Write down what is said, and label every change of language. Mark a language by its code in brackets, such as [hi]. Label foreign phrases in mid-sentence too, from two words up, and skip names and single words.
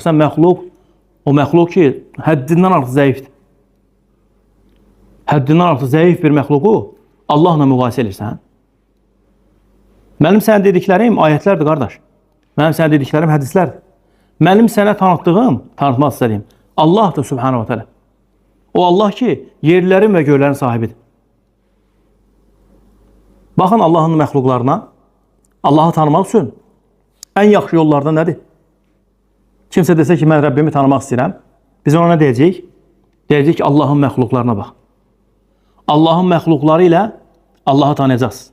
[az] Sən məxluq, o məxluq ki, həddindən artıq zəifdir. Həddindən artıq zəif bir məxluqu Allahla müqayisə edirsən. Mənim sənə dediklərim ayətlərdir, qardaş. Mənim sənə dediklərim hədislərdir. Mənim sənə tanıtmaq istədiyim Allahdır [ar] سبحانه وتعالى. [az] O Allah ki, yerlərin və göylərin sahibidir. Baxın Allahın məxluqlarına, Allahı tanımaq üçün ən yaxşı yollardan nədir? Kimsə desə ki, mən Rəbbimi tanımaq istəyirəm, biz ona nə deyəcəyik? Deyəcəyik ki, Allahın məxluqlarına bax. Allahın məxluqları ilə Allahı tanıyacaqsınız.